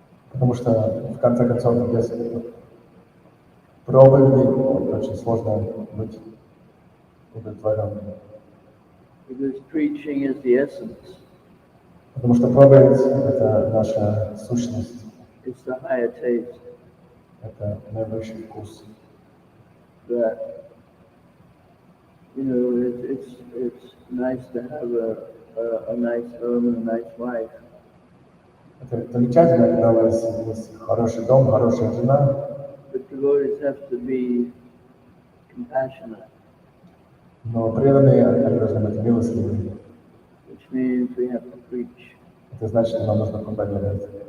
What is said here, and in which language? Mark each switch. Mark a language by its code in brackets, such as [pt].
[ru] Потому что, в конце концов, без проповеди очень сложно быть удовлетворенным. [en] Because preaching is the essence. [ru] Потому что проповедь — это наша сущность, [en] It's the higher taste [ru] это наивысший вкус. [en] that, it's nice to have a nice home and a nice wife. [ru] Это замечательно, когда у вас есть хороший дом, хорошая жена, [en] But devotees have to be compassionate, [ru] но преданные, они должны быть милостивыми. [en] which means we have to preach. [ru] Это значит, что нам нужно проповедовать.